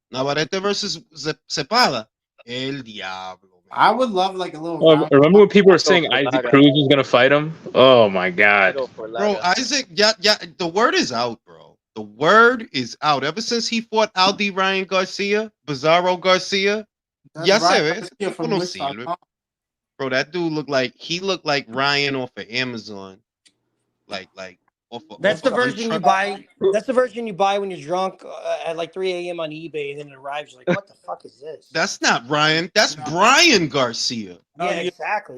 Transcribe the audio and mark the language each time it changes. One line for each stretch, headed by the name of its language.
English: Navarrete versus Cepeda. El Diablo. Man. I would love like a little. Remember when people were saying Isaac Cruz was gonna fight him? Oh my god, bro! Isaac, yeah. The word is out, bro. The word is out. Ever since he fought Aldi Ryan Garcia, Bizarro Garcia,
Spanish: Ya se ve, ese tipo no sirve.
English: Bro, that dude looked like Ryan off of Amazon. Like That's the version you buy. That's the version you buy when you're drunk at like 3 a.m. on eBay, and then it arrives. You're like, what the fuck is this? That's not Ryan. That's Brian Garcia. Yeah, exactly.